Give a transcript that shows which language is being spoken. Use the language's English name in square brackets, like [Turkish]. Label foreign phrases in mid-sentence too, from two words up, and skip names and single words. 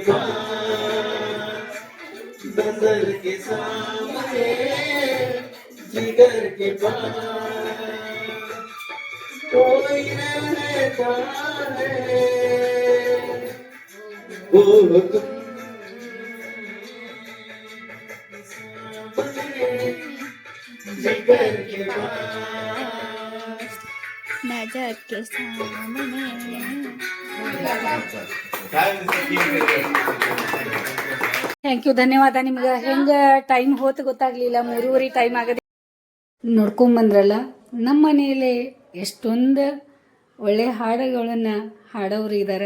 [Hindi] पास, नजर के सामने जिगर के पास कोई रहता है, वो तुम जिगर के पास, नजर के सामने। [English] Thank you, [Kannada] ಧನ್ಯವಾದ ನಿಮ್ಗೆ. ಹೆಂಗೆ ಟೈಮ್ ಹೋತು ಗೊತ್ತಾಗ್ಲಿಲ್ಲ, 3:30 ಟೈಮ್ ಆಗದೆ. ನೋಡ್ಕೊಂಬಂದ್ರಲ್ಲ, ನಮ್ಮ ಮನೆಯಲ್ಲಿ ಎಷ್ಟೊಂದು ಒಳ್ಳೆ ಹಾಡುಗಳನ್ನು ಹಾಡೋರು ಇದ್ದಾರೆ.